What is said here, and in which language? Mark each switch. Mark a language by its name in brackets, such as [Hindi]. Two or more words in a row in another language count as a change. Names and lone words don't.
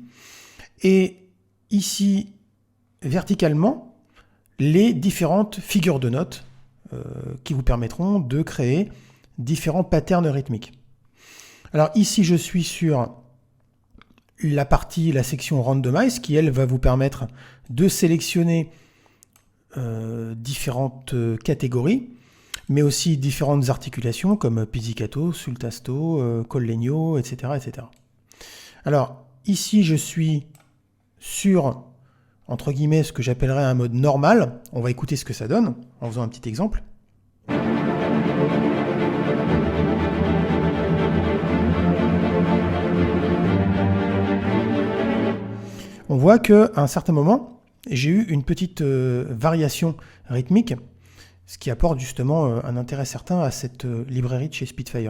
[French] Et ici, verticalement, les différentes figures de notes qui vous permettront de créer différents patterns rythmiques. Alors ici, je suis sur la section Randomize, qui elle va vous permettre de sélectionner différentes catégories, mais aussi différentes articulations comme [Italian] pizzicato, sul tasto, col legno, [French] etc., etc. Alors ici, je suis sur, entre guillemets, ce que j'appellerais un mode normal. On va écouter ce que ça donne en faisant un petit exemple. On voit qu'à un certain moment, j'ai eu une petite variation rythmique, ce qui apporte justement un intérêt certain à cette librairie de chez SpeedFire.